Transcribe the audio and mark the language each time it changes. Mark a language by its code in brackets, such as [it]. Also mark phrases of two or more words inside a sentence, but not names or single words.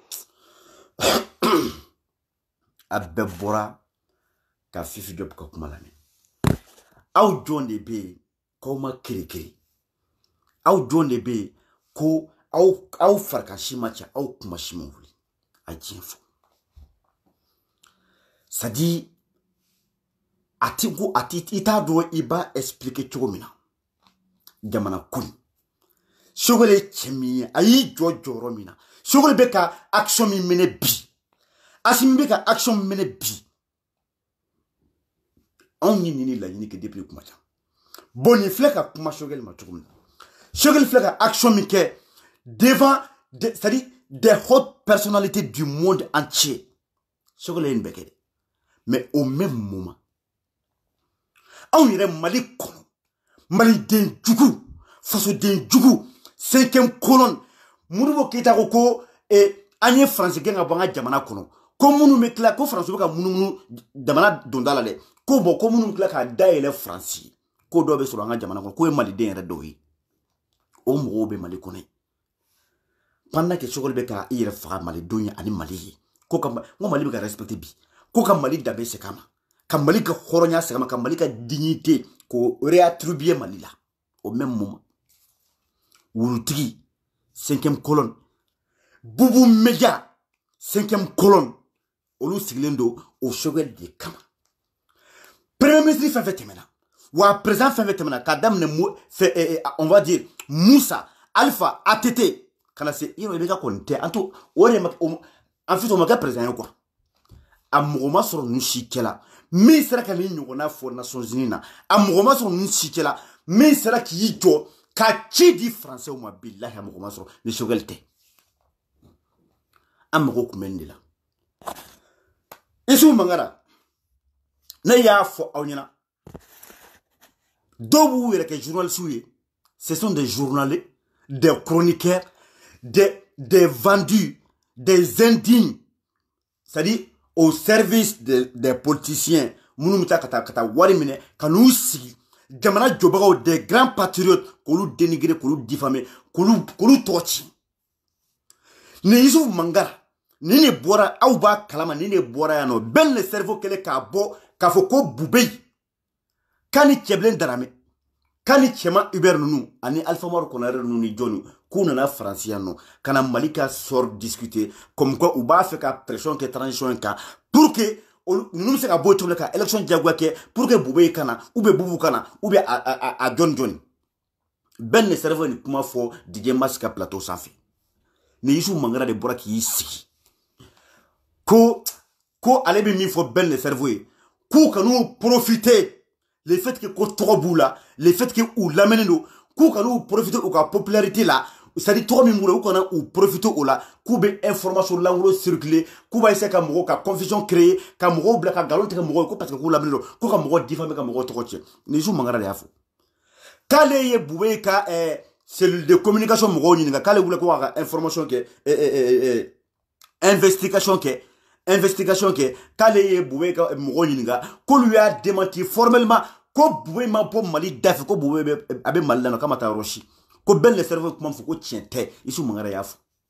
[bm] A bɛɛ bɔra ka Fifi Diop ka kuma lamɛn. Aw jɔn de bɛ yen k'aw ma kirikiri. Aw jɔn de bɛ yen ko aw farikasi ma ca aw kuma si ma wuli. A diɲɛ fɔ. [fr] C'est à dire [bm] a ti i t'a dɔn i b'a expliquer cogo min na. Jamana kun. Choguel ye cɛ min ye a y'i jɔ jɔyɔrɔ min na. Choguel bɛ ka action min minɛ bi. Asimi bɛ ka action min minɛ bi. Anw ye nin laɲini kɛ depuis kuma ca. Bon nin filɛ ka kuma Choguel ma cogo min na. Choguel filɛ ka action min kɛ [fr] devant c'est-à-dire des hautes personnalités du monde entier. [bm] Choguel ye nin bɛɛ kɛ dɛ. [fr] Mais au même moment [bm] anw yɛrɛ Mali kɔnɔ Maliden jugu fasoden jugu 5e colonne Modibo Keita ko an ye France gɛn ka bɔ an ka jamana kɔnɔ ko minnu bɛ tila ko France bɛ ka munumunu jamana donda la dɛ ko bon ko minnu bɛ tila k'a dayɛlɛ France ye ko dɔw bɛ sɔrɔ an ka jamana kɔnɔ k'o ye Maliden yɛrɛ dɔw ye o mɔgɔw bɛ Mali kɔnɔ [fr] pendant que [bm] Choguel bɛ ka i yɛrɛ faga Malidenw ye ani Mali ye ko Mali bɛ ka respecter bi ko ka Mali danbe segin a ma ka Mali ka hɔrɔnya segin a ma ka Mali ka dignité ko réattribuer Mali la [fr] au même moment [bm] wulutigi 5e colonne Boubou Média 5e colonne olu sigilen do o Choguel de kama [fr] premier ministre [bm] fɛn fɛn tɛmɛna wa président fɛn fɛn tɛmɛna ka daminɛ [fr] on va dire [bm] Moussa Alpha ATT kana se yɔrɔ i bɛ ka kɔni tɛ an to o de [fr] en fait [bm] o ma kɛ président ye quoi a mɔgɔ ma sɔrɔ ninnu si kɛla min sera ka nin ɲɔgɔnna fɔ Nations Unies na a mɔgɔ ma sɔrɔ ninnu si kɛla min sera k'i jɔ ka ci di français ma billahi a mɔgɔ ma sɔrɔ ni Choguel tɛ an mɔgɔ kun bɛ nin de la Isufu Mangara ne y'a fɔ aw ɲɛna dɔw b'u yɛrɛ kɛ journalistes ye [fr] ce sont des journalistes des chroniqueurs des vendus des indignes c'est-à-dire au service des politiciens [bm] minnu bɛ taa ka taa wari minɛ ka n'u sigi jamana jɔbagaw [fr] des grands patriotes [bm] k'olu dénigrer k'olu diffamer k'olu tɔgɔ ci nin Isufu Mangara nin de bɔra aw b'a kalama nin de bɔra yan nɔ bɛɛ le cerveau kɛlen k'a bɔ k'a fɔ ko Bubeyi k'a ni Cɛbilen Darame k'a ni Cɛma Hubert ninnu ani Alpha Umaru Konare ninnu ni jɔnw k'u nana France yan nɔ ka na Mali ka [fr] sort discuter comme quoi [bm] u b'a fɛ ka pression kɛ transition in kan [fr] pour que [bm] ninnu bɛ se ka bɔ cogo min ka élection diyagoya kɛ pour que Bubeyi kana [fr] ou bien [bm] Boubou kana [fr] ou bien [bm] a jɔni bɛɛ le cerveau ni kuma fɔ DJ Mas ka plateau sanfɛ ni Isufu Mangara de bɔra k'i sigi ko ale bɛ min fɔ bɛɛ le cerveau ye k'u kan'u [fr] profiter le fait que [bm] ko tɔgɔ b'u la [fr] le fait que [bm] u lamɛnnen don k'u kan'u profiter u ka popularité la c'est-à-dire tɔgɔ min b'u la u kana u profiter o la k'u bɛ information langolo circuler k'u b'a essayer ka mɔgɔw ka confusion créer ka mɔgɔw bila ka nkalon tigɛ mɔgɔw ye ko parce que k'u lamɛnnen don ko ka mɔgɔw diffamer ka mɔgɔw tɔgɔ tiɲɛ ni Isufu Mangara de y'a fɔ k'ale ye Boué ka [fr] cellule de communication [bm] mɔgɔw ɲininka k'ale wuli ko ka information kɛ investigation kɛ k'ale ye Boué ka mɔgɔw ɲininka k'olu y'a [fr] démenti formellement [bm] ko Boué ma bɔ Mali da fɛ ko Boué a bɛ Mali la nɔ k'a ma taa yɔrɔ si ko bɛɛ le cerveau kuma fɔ ko tiɲɛ tɛ Issou Mangara y'a fɔ.